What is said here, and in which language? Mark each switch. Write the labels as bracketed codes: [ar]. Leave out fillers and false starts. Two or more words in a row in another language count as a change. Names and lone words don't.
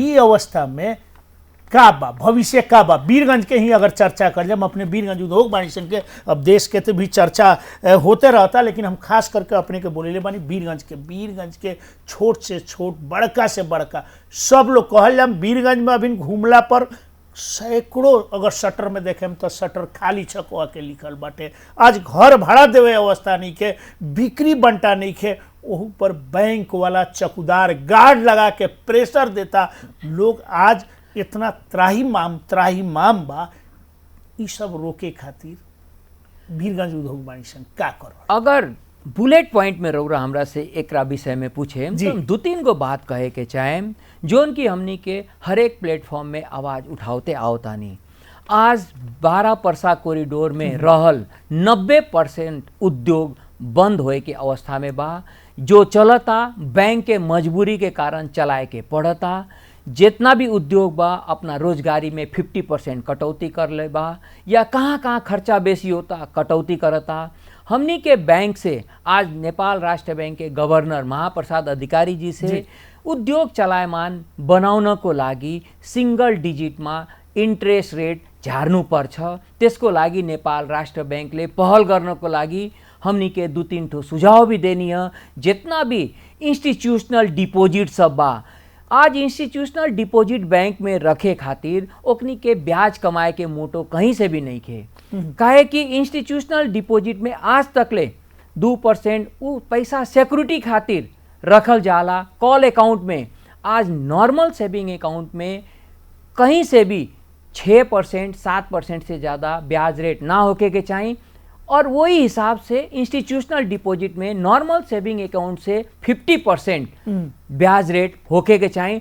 [bho] ई अवस्था में का बा भविष्य का बा। बीरगंज के ही अगर चर्चा कर जब अपने बीरगंज उद्योग वाणिज्य संघ के, अब देश के तो भी चर्चा होते रहता, लेकिन हम खास करके अपने के बोले बानी बीरगंज के छोट से छोट, बड़का से बड़का सब लोग कहल जाम। बीरगंज में अभी घूमला पर सैकड़ों अगर शटर में देखें तो शटर खाली छकवा के लिखल बाटे। आज घर भाड़ा देवे अवस्था नहीं के, बिक्री बंटा नहीं के, वहू पर बैंक वाला चौकीदार गार्ड लगा के प्रेशर देता। लोग आज इतना त्राही बा। ई सब रोके खातिर बीरगंज उद्योग वाणिज्य संघ का कर? अगर [en] bullet point [bho] में रौरा हमरा से एकरा विषय में पूछे तो 2-3 गो बात कहे के चाहे जोन की हमनी के हर एक प्लेटफॉर्म में आवाज उठाते आवतानी। आज 12 परसा कॉरिडोर में रहल 90% उद्योग बंद होए के अवस्था में बा। जो चलता बैंक के मजबूरी के कारण चलाए के पड़ता। जितना भी उद्योग बा अपना रोजगारी में 50% कटौती कर ले बा, या कहाँ कहाँ खर्चा बेसी होता कटौती करता। हमनी के बैंक से आज नेपाल राष्ट्र बैंक के गवर्नर महाप्रसाद अधिकारी जी से उद्योग [ne] चलायमान बनाउन को लागि [en] single digit [bho] में [en] interest rate [ne] झार्नु पर्छ। त्यसको लागि नेपाल राष्ट्र बैंकले पहल गर्नको लागि [bho] हमनी के 2-3 ठो सुझाव भी देनी है। जितना भी [en] institutional deposit [bho] सब बा, आज [en] institutional deposit [bho] बैंक में रखे खातिर ओकनी के ब्याज कमाए के मोटो कहीं से भी नहीं खे। काहे कि [en] institutional deposit [bho] में आज तक ले 2% वो पैसा सिक्योरिटी खातिर रखल जाला [en] call account [bho] में। आज [en] normal saving account [bho] में कहीं से भी 6% 7% से ज़्यादा ब्याज रेट ना होके के चाहिए, और वही हिसाब से [en] institutional deposit [bho] में [en] normal saving account [bho] से 50% ब्याज रेट होके के चाहिए।